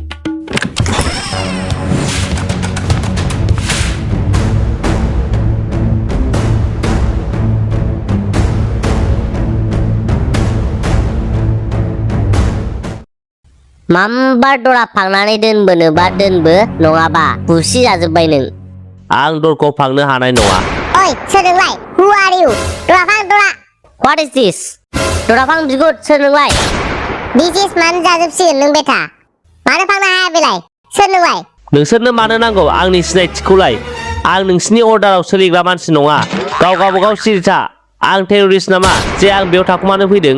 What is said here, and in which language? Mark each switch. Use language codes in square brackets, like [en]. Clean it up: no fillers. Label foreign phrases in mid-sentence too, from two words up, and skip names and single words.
[brx] माम्बा दरा फांनानै दोनबोनोबा दोनबो नङाबा बुसि जाजोबबाय नों आं दरखौ फांनो हानाय नङा ओइ सोर नोंलाय [en] who are you [brx] दरा फां [en] What is this? [brx] दरा फां बिगुर सोर नोंलाय बिजिस मानो जाजोबसिगोन नों बेथा मानो फांनो हाया बेलाय सोर नोंलाय नोंसोरनो मानो नांगौ आंनि सिनायथिखौलाय आं नोंसिनि अर्डाराव सोलिग्रा मानसि नङा गावबागाव सिरिथा आं टेररिस्ट नामा जे आं बेयाव थाखुमानो फैदों